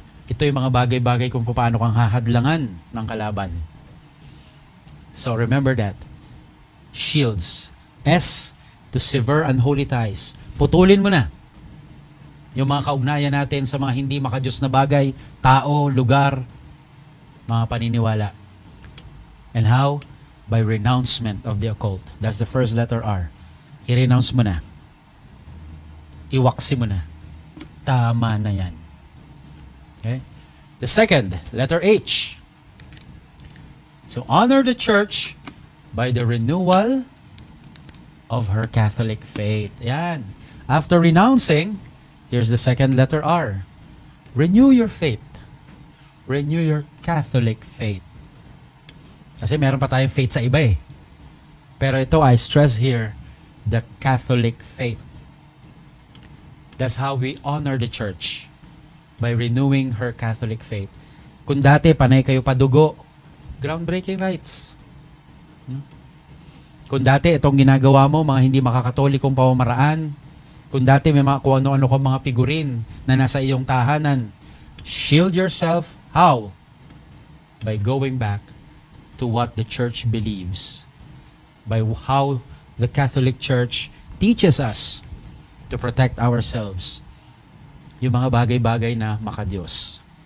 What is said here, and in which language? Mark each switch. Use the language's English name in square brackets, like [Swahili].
[Filipino] Ito yung mga bagay-bagay kung paano kang hahadlangan ng kalaban. [English] So remember that. [Filipino] Shields. S, [English] to sever unholy ties. [Filipino] Putulin mo na yung mga kaugnayan natin sa mga hindi makadiyos na bagay, tao, lugar, mga paniniwala. [English] And how? By renouncement of the occult. That's the first letter R. [Filipino] I-renounce mo na. Iwaksi mo na. Tama na yan. Okay? [English] The second, letter H. So honor the church by the renewal of her Catholic faith. Yan. After renouncing, here's the second letter R. Renew your faith. Renew your Catholic faith. [Filipino] Kasi meron pa tayong faith sa iba eh. [English] Pero ito, I stress here, the Catholic faith. That's how we honor the church. By renewing her Catholic faith. [Filipino] Kung dati, panay kayo padugo, groundbreaking rights. Kung dati, itong ginagawa mo, mga hindi makakatolikong pamamaraan, kung dati may mga kung ano-ano kang mga figurin na nasa iyong tahanan, [English] shield yourself. How? By going back to what the church believes. By how the Catholic Church teaches us to protect ourselves. [Filipino] Yung mga bagay-bagay na makadiyos.